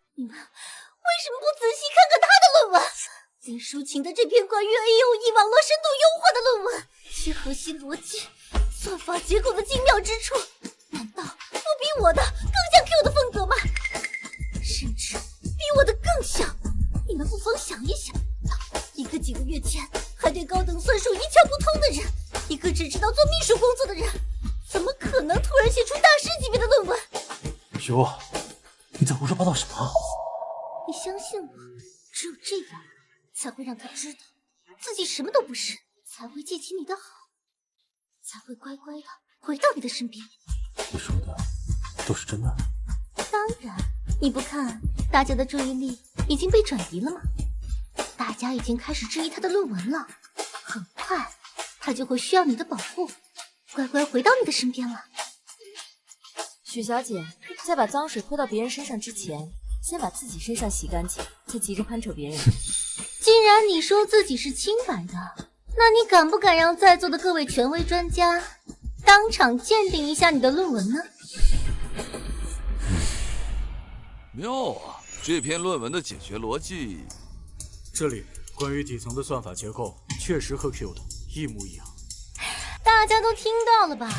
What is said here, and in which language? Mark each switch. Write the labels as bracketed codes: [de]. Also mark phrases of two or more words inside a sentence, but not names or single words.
[zh] 你們為什麼不仔細看看他的論文？林淑琴的這篇關於 AOE 網絡深度優化的論文，其核心邏輯、算法結構的精妙之處，難道不比我的更像 Q 的風格嗎？甚至比我的更像。你們不妨想一想，一個幾個月前還對高等算術一竅不通的人，一個只知道做秘書工作的人，怎麼可能突然寫出大師級別的論文？許霧，你在胡說八道什麼？你相信我，只有這樣才會讓他知道自己什麼都不是，才會記起你的好，才會乖乖的回到你的身邊。你說的都是真的？當然，你不看大家的注意力已經被轉移了嗎？大家已經開始質疑他的論文了，很快他就會需要你的保護，乖乖回到你的身邊了。許小姐，在把髒水潑到別人身上之前，先把自己身上洗乾淨，再急着攀扯別人。既然你說自己是清白的，那你敢不敢讓在座的各位權威專家當場鑑定一下你的論文呢？妙啊，這篇論文的解決邏輯，這裡關於底層的算法結構確實和 Q 的一模一樣。大家都聽到了吧？